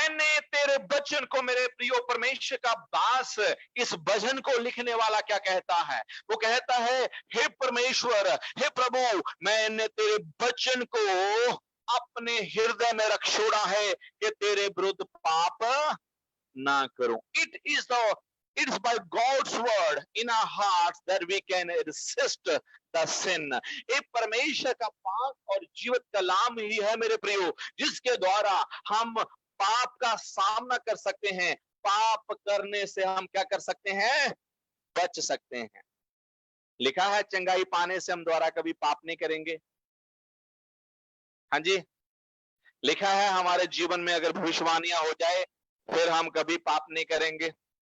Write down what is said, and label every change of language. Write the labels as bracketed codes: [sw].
[hi] मैंने तेरे वचन को, मेरे प्रियो परमेश्वर का दास इस भजन को लिखने वाला क्या कहता है? वो कहता है, हे परमेश्वर, हे प्रभु, मैंने तेरे वचन को अपने हृदय में रख छोड़ा है कि तेरे विरुद्ध पाप ना करूं। [en] It's by God's word in our hearts that we can resist the sin. [hi] एक परमेश्वर का पाक और जीवित कलाम ही है मेरे प्रियो, जिसके द्वारा हम पाप का सामना कर सकते हैं। पाप करने से हम क्या कर सकते हैं? बच सकते हैं। लिखा है, चंगाई पाने से हम द्वारा कभी पाप नहीं करेंगे। हाँ जी, लिखा है हमारे जीवन में अगर भविष्यवाणियां हो जाए फिर हम कभी पाप नहीं करेंगे।